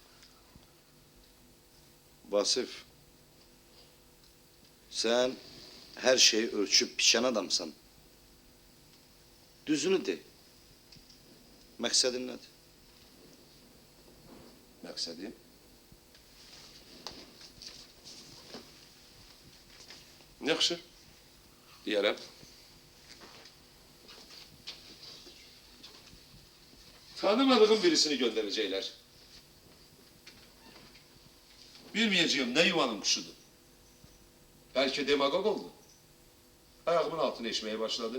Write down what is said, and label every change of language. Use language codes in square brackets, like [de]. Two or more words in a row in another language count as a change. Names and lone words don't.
[az] Vasif, sən hər şeyi ölçüb biçən adamsan. Düzünü de. Məqsədin nədir? Məqsədim? Yaxşı, deyərəm. [tr] Tanımadığım birisini gönderecekler. Bilmeyeceğim ne yuvanın kuşudur. Belki demagog oldu. Ayağımın altına eşmeye başladı.